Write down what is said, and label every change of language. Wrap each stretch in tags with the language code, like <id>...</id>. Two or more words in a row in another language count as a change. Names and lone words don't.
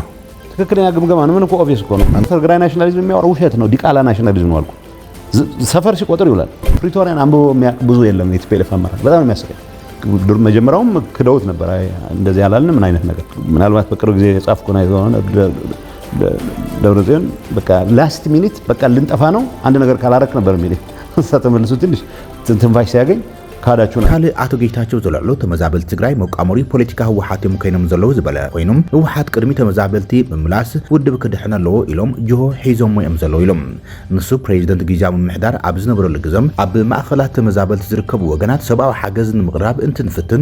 <am>ትክክለኛ ግምገማ ነው። ምን እኮ ኦብቪየስ እኮ ነው። ትግራይ ናሽናሊዝም የሚያወራው ውሸት ነው። ዲቃላ ናሽናሊዝም ነው አልኩ። ሰፈር ሲቆጥር ይውላል። ፕሪቶሪያን አንብቦ የሚያውቅ ብዙ የለም። የቲፒኤልኤፍ አመራር በጣም የሚያስቀኝ መጀመሪያውም ክደውት ነበር። እንደዚህ ያላልን ምን አይነት ነገር ምናልባት በቅርብ ጊዜ የጻፍኩ ነው የሆነ ደብረጽዮን በቃ</am> <en>last minute</en> <am>በቃ ልንጠፋ ነው አንድ ነገር ካላረክ ነበር የሚል ተመልሶ ትንሽ ትንፋሽ ሲያገኝ ካዳችሁ ነው።</am> <ti>ካልእ አቶ ጌታቸው ዘላሎ ተመዛበልቲ ትግራይ መቃሞሪ ፖለቲካ ህወሓት ኮይኖም ዘለው ዝበለ ኮይኖም ህወሓት ቅድሚ ተመዛበልቲ ብምምላስ ውድብ ክድሕነ ኣለዎ ኢሎም ጅሆ ሒዞም እዮም ዘለው ኢሎም ንሱ ፕሬዚደንት ጊዜያዊ ምምሕዳር ኣብ ዝነበረሉ ግዘም ኣብ ማእኸላት ተመዛበልቲ ዝርከቡ ወገናት ሰብኣዊ ሓገዝ ንምቕራብ እንትንፍትን</ti>